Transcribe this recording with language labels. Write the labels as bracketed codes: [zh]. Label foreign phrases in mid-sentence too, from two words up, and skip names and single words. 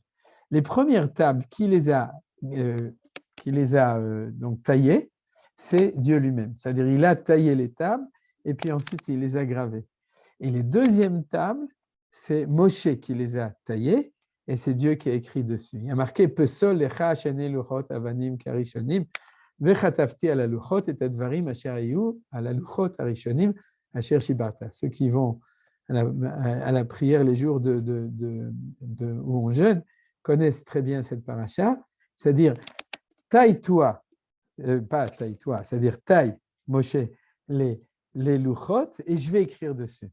[fr] Les premières tables qui les a donc taillées, c'est Dieu lui-même. C'est-à-dire il a taillé les tables et puis ensuite il les a gravées. Et les deuxièmes tables, c'est Moshe qui les a taillées et c'est Dieu qui a écrit dessus. Il y a marqué [he] פסל לך שני לוחות אבנים כראשונים וכתבתי על הלוחות את הדברים אשר היו על הלוחות הראשונים אשר שיברת. [fr] Ceux qui vont à la prière les jours où on jeûne connaissent très bien cette paracha, c'est-à-dire taille-toi, pas taille-toi, c'est-à-dire taille, Moshe, les luchot et je vais écrire dessus.